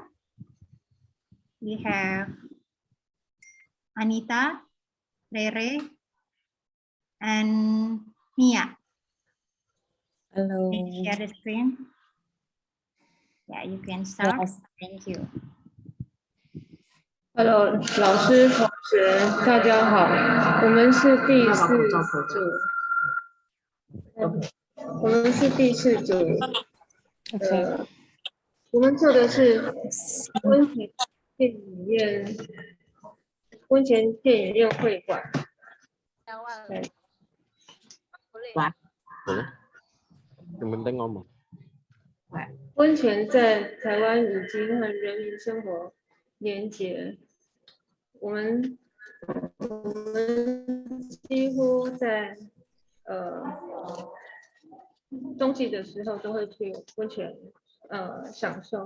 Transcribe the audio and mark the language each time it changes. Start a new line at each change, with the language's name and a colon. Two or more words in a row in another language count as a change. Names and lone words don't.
English: We have Anita, Rere, and Mia. Hello. Can you share the screen? Yeah, you can start. Yes. Thank you.
Chinese: Hello，老师、同学，大家好，我们是第四组，我们是第四组，我们做的是温泉电影院，温泉电影院会馆。
Indonesian: Yang penting ngomong.
Chinese: 温泉在台湾已经和人民生活连结，我们几乎在冬季的时候都会去温泉享受。